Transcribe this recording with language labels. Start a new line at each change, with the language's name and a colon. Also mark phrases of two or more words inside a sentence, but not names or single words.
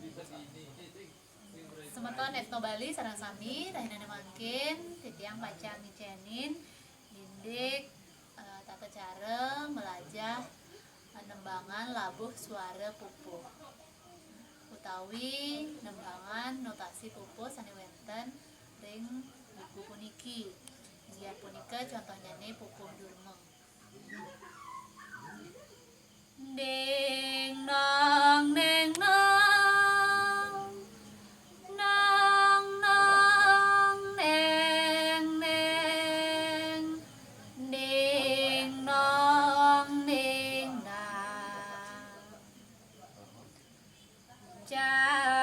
Balinese: Semeton etno Bali sareng sami tahinane mangkin titiang pacang ngicenin gindik tata cara melajah nembangan labuh suara pupuh utawi nembangan notasi pupuh sani wenten ring buku puniki. Inggih punika contohnya nih pupuh durmeng. Ding nong ding nong nong nong neng neng ding nong ding nang